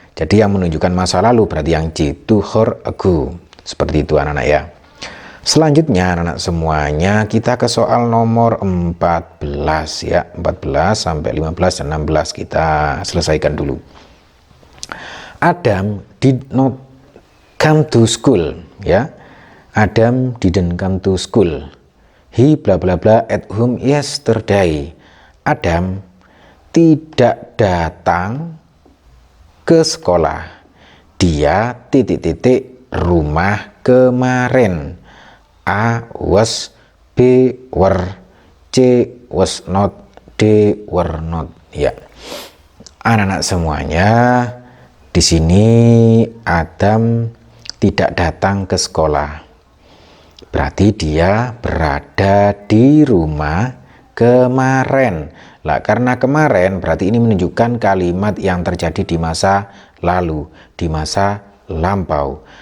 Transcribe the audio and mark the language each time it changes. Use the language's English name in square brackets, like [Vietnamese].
[Indonesian] Jadi yang menunjukkan masa lalu berarti yang C, [English] 2 hours ago. [Indonesian] Seperti itu anak-anak ya. Selanjutnya anak-anak semuanya kita ke soal nomor 14 ya. 14 sampai 15 dan 16 kita selesaikan dulu. [English] Adam did not come to school ya. Adam didn't come to school. He bla bla bla at home yesterday. [Indonesian] Adam tidak datang ke sekolah. Dia titik-titik rumah kemarin. [English] A was, B were, C was not, D were not. [Indonesian] Ya, anak-anak semuanya, di sini Adam tidak datang ke sekolah. Berarti dia berada di rumah kemarin. Lah, karena kemarin berarti ini menunjukkan kalimat yang terjadi di masa lalu, di masa lampau.